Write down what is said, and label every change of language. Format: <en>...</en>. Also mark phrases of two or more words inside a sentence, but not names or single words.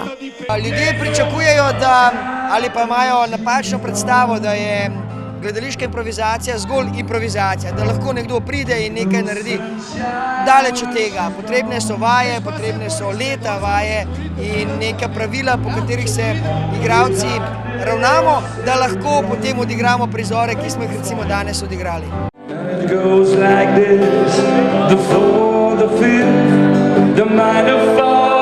<sl>Ljudje pričakujejo, ali pa imajo napačno predstavo, da je gledališka improvizacija zgolj improvizacija, da lahko nekdo pride in nekaj naredi. Daleč od tega. Potrebne so vaje, potrebne so leta vaje in neka pravila, po katerih se igralci ravnamo, da lahko potem odigramo prizore, ki smo jih recimo danes odigrali.</sl> <en>It goes like this, the fourth, the fifth, the minor fall.</en>